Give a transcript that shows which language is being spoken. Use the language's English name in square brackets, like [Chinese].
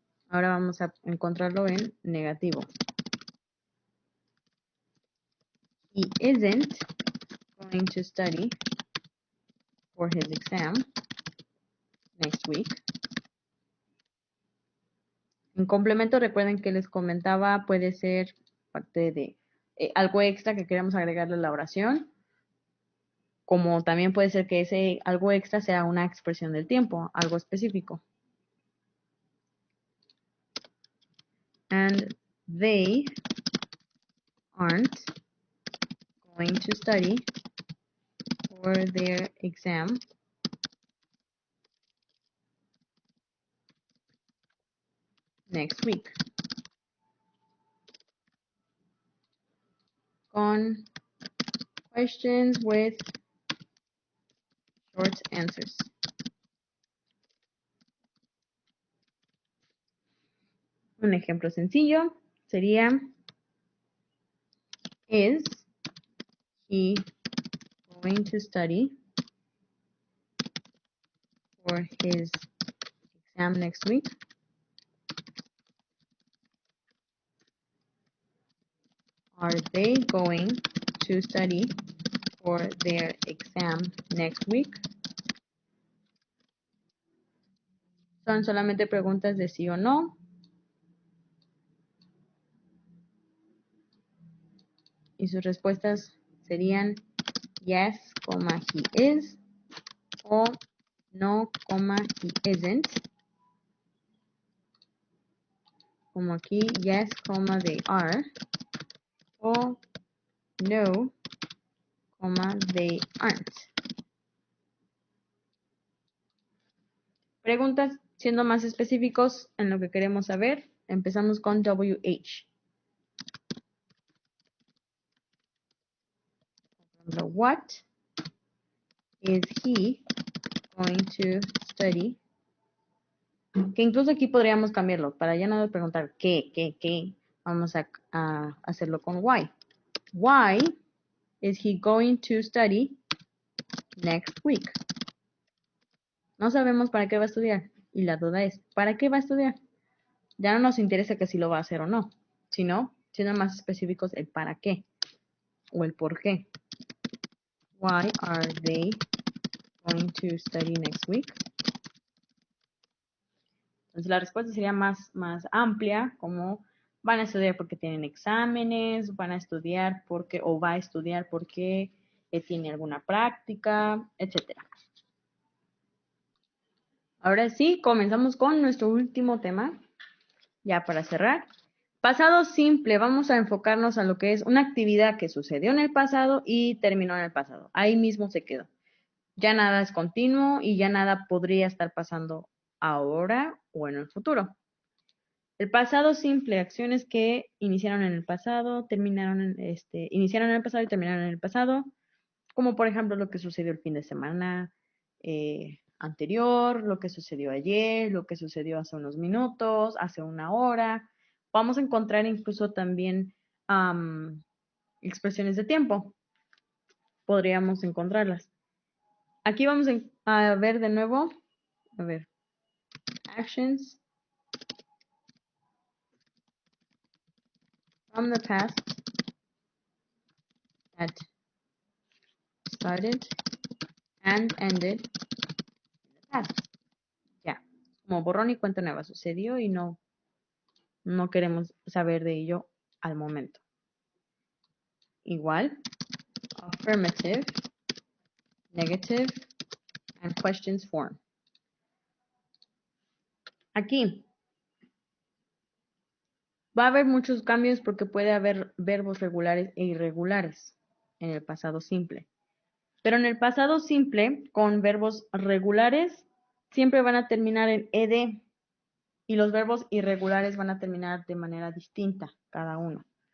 [Spanish] Ahora vamos a encontrarlo en negativo. [English] He isn't going to study for his exam next week. [Spanish] En complemento, recuerden que les comentaba, puede ser parte de algo extra que queremos agregarle a la oración, como también puede ser que ese algo extra sea una expresión del tiempo, algo específico. [English] And they aren't going to study for their exam next week. Con questions with short answers. [Spanish] Un ejemplo sencillo sería: [English] Is he going to study for his exam next week? Are they going to study for their exam next week? [Spanish] Son solamente preguntas de sí o no. Y sus respuestas serían [English] yes, he is, o no, he isn't. [Spanish] Como aquí, [English] yes, they are, o no, they aren't. [Spanish] Preguntas siendo más específicos en lo que queremos saber. Empezamos con WH. [English] What is he going to study? [Spanish] Que incluso aquí podríamos cambiarlo. Para ya no preguntar qué. Vamos a hacerlo con why. [English] Why is he going to study next week? [Spanish] No sabemos para qué va a estudiar. Y la duda es, ¿para qué va a estudiar? Ya no nos interesa que si lo va a hacer o no, sino siendo más específicos el para qué o el por qué. [English] Why are they going to study next week? [Spanish] Entonces la respuesta sería más amplia, como van a estudiar porque tienen exámenes, van a estudiar porque, o va a estudiar porque tiene alguna práctica, etcétera. Ahora sí, comenzamos con nuestro último tema, ya para cerrar. Pasado simple, vamos a enfocarnos a lo que es una actividad que sucedió en el pasado y terminó en el pasado. Ahí mismo se quedó. Ya nada es continuo y ya nada podría estar pasando ahora o en el futuro. El pasado simple, acciones que iniciaron en el pasado, iniciaron en el pasado y terminaron en el pasado, como por ejemplo lo que sucedió el fin de semana anterior, lo que sucedió ayer, lo que sucedió hace unos minutos, hace una hora. Vamos a encontrar incluso también expresiones de tiempo. Podríamos encontrarlas. Aquí vamos a ver de nuevo, [English] actions from the past that started and ended in the past. [Spanish] Ya, como borrón y cuenta nueva, sucedió y no queremos saber de ello al momento. Igual, [English] affirmative, negative, and questions form. [Spanish] Aquí va a haber muchos cambios porque puede haber verbos regulares e irregulares en el pasado simple. Pero en el pasado simple, con verbos regulares, siempre van a terminar en ed y los verbos irregulares van a terminar de manera distinta cada uno.